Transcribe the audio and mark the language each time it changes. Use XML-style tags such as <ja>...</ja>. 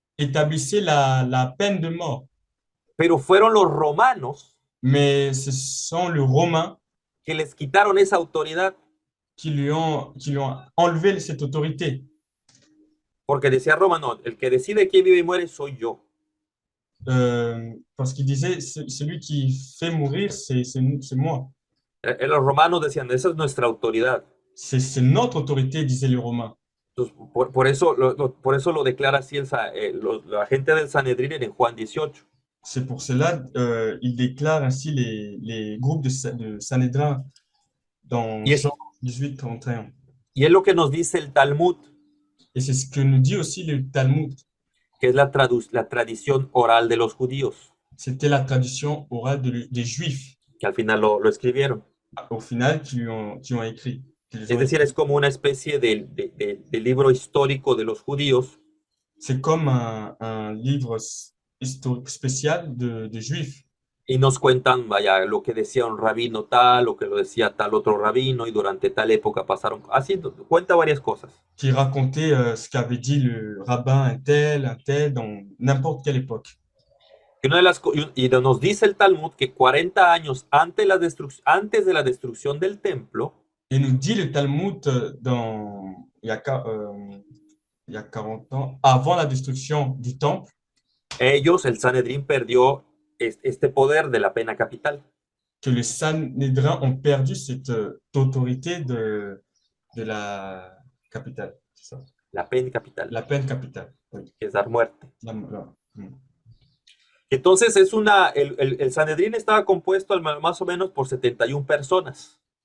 <fr>établissait la peine de mort.</fr> <es>Pero fueron los romanos</es> <fr>Mais ce sont les Romains</fr> <es>que les quitaron esa autoridad.</es> <fr>qui lui ont enlevé cette autorité.</fr> <es>Porque decía Roma, no, el que decide quién vive y muere soy yo.</es> <fr>Parce qu'il disait, celui qui fait mourir, c'est moi.</fr> <es>Los romanos decían, esa es nuestra autoridad.</es> <fr>C'est notre autorité, disaient les Romains.</fr> <es>Entonces, por eso lo declara así la gente del Sanedrín en Juan 18.</es> <fr>C'est pour cela il déclare ainsi les groupes de Sanhédrin dans Jean 18, 31.</fr> <es>Y es lo que nos dice el Talmud,</es> <fr>Et c'est ce que nous dit aussi le Talmud.</fr> <es>que es la tradición oral de los judíos,</es> <fr>C'était la tradition orale des Juifs</fr> <es>que al final lo escribieron.</es> <fr>au final qui ont écrit, qui les</fr> <es>Es</es> <fr>ont</fr> <es>decir,</es> <fr>écrits.</fr> <es>es como una especie de libro histórico de los judíos</es> <fr>C'est comme un livre historique spécial de Juifs</fr> <es>y nos cuentan, vaya, lo que decía un rabino tal, lo que lo decía tal otro rabino y durante tal época pasaron, así cuenta varias cosas.</es> <fr>qui racontait ce qu'avait dit le rabbin un tel, dans n'importe quelle époque.</fr> <es>Y, nos dice el Talmud que 40 años antes de la destrucción del templo,</es> <fr>Et nous dit le Talmud il y a 40 ans, avant la destruction du temple,</fr> <es>el Sanedrín perdió este poder de la pena capital.</es> <fr>que les Sanhédrins ont perdu cette autorité de la capitale, c'est ça,</fr> <es>La pena capital,</es> <fr>la peine capitale. Oui.</fr> <es>que es dar muerte. Mm. Entonces, el Sanedrín estaba compuesto más o menos por 71 personas.</es>